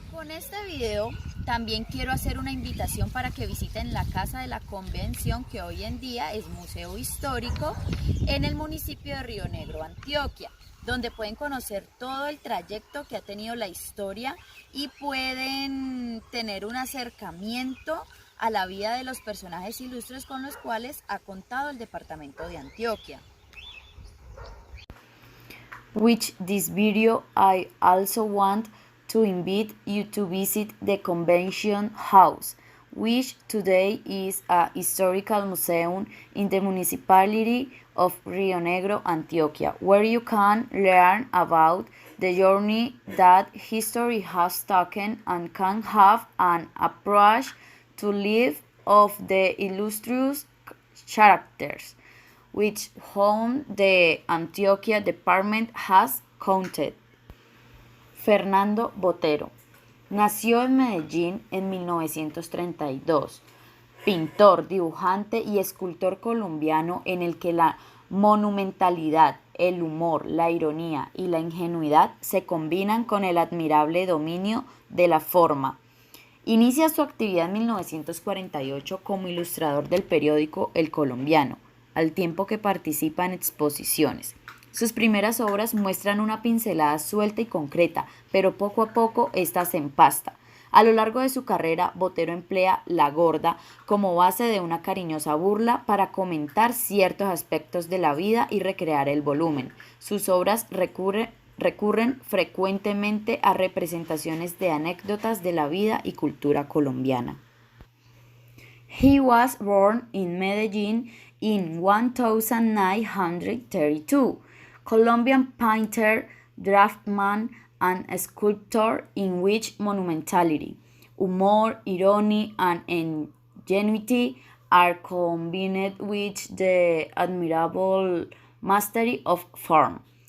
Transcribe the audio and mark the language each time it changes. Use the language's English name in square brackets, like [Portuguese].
[Spanish] Con este video también quiero hacer una invitación para que visiten la Casa de la Convención, que hoy en día es museo histórico en el municipio de Río Negro, Antioquia, donde pueden conocer todo el trayecto que ha tenido la historia y pueden tener un acercamiento a la vida de los personajes ilustres con los cuales ha contado el departamento de Antioquia. [English] With this video, I also want to invite you to visit the Convention House, which today is a historical museum in the municipality of Rio Negro, Antioquia, where you can learn about the journey that history has taken and can have an approach to life of the illustrious characters which whom the Antioquia department has counted. [Spanish] Fernando Botero nació en Medellín en 1932, pintor, dibujante y escultor colombiano en el que la monumentalidad, el humor, la ironía y la ingenuidad se combinan con el admirable dominio de la forma. Inicia su actividad en 1948 como ilustrador del periódico El Colombiano, al tiempo que participa en exposiciones. Sus primeras obras muestran una pincelada suelta y concreta, pero poco a poco ésta se empasta. A lo largo de su carrera, Botero emplea la gorda como base de una cariñosa burla para comentar ciertos aspectos de la vida y recrear el volumen. Sus obras recurren frecuentemente a representaciones de anécdotas de la vida y cultura colombiana. [English] He was born in Medellín in 1932, Colombian painter, draftsman, and sculptor in which monumentality, humor, irony, and ingenuity are combined with the admirable mastery of form.